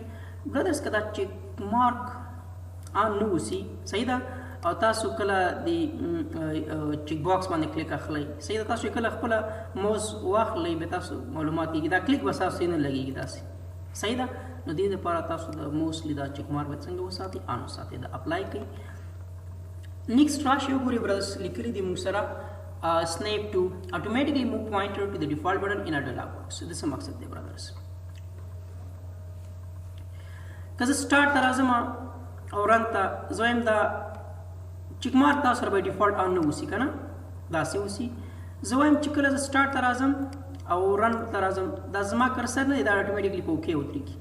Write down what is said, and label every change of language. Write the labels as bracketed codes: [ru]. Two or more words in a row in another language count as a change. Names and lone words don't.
[ps] برادرز که دا [en] check mark on [ps] نه اوسي، صحیح ده، او تاسو کله د [en] check box [ps] باندې کلیک اخلئ، صحیح ده، تاسو کله خپله موس واخلئ بیا تاسو معلومات کېږي دا کلیک به ستاسو نه لګېږي داسې، صحیح ده. نو دې دپاره تاسو د موسټلی دا [en] check mark [ps] باید څنګه وساتئ؟ آن وساتئ، دا اپلای کړئ. نیکسټ راشئ وګورئ برادرز لیکلي دي موږ سره [en] snap to automatically move pointer to the default button in a dialog box. [ps] د څه مقصد دی برادرز؟ که زه سټارټ ته راځم او رن ته زه وایم دا [en] check mark [ps] تاسو سره به [en] default on [ps] نه اوسي که نه، داسې اوسي. زه وایم چې کله زه سټارټ ته راځم او رن ته راځم دا زما کرسر نه دی، دا اټومیټیکلی په اوکې ودرېږي.